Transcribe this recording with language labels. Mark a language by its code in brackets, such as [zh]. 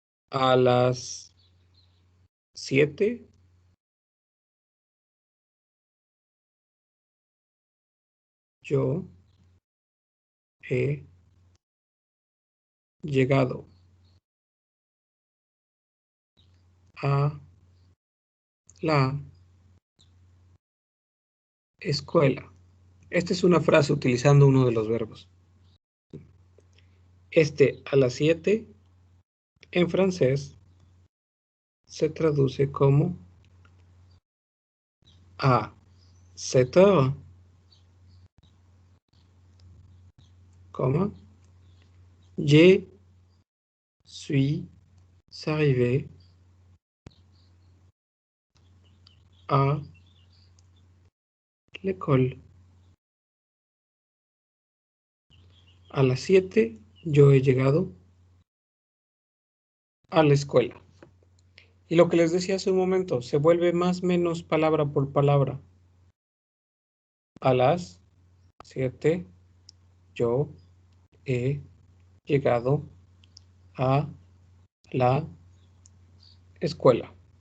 [es] A las 7 yo he llegado a la escuela. Esta es una frase utilizando uno de los verbos. A las 7 en francés se traduce como [fr] a 7 heures, je suis arrivé à l'école. [es] A las 7 yo he llegado a la escuela. Y lo que les decía hace un momento, se vuelve más o menos palabra por palabra. A las 7 yo he llegado a la escuela.